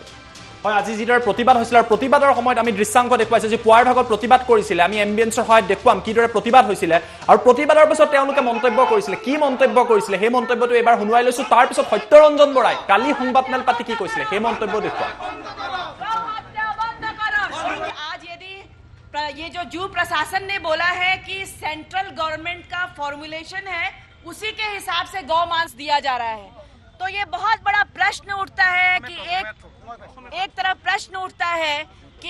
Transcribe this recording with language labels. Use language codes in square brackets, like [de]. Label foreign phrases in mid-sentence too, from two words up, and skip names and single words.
[as] হয় আজি যিদৰে প্ৰতিবাদ হৈছিল আৰু প্ৰতিবাদৰ সময়ত আমি দৃশ্যাংশ দেখুৱাইছে যে পুৱাৰ ভাগত প্ৰতিবাদ কৰিছিলে আমি এম্বিয়েন্সৰ সহায়ত দেখুৱাম কিদৰে প্ৰতিবাদ হৈছিলে আৰু প্ৰতিবাদৰ পিছত তেওঁলোকে মন্তব্য কৰিছিলে কি মন্তব্য কৰিছিলে সেই মন্তব্যটো এবাৰ শুনুৱাই লৈছো তাৰ পিছত সত্যৰঞ্জন বৰাই কালি সংবাদমেল পাতি কি কৈছিলে সেই মন্তব্য দেখুৱাম [hi] ये जो जू प्रशासन ने बोला है कि [en] central government [hi] का फॉर्मुलेशन है उसी के हिसाब से गौ मांस दिया जा रहा है तो ये बहुत बड़ा प्रश्न उठता है कि एक तरफ प्रश्न उठता है कि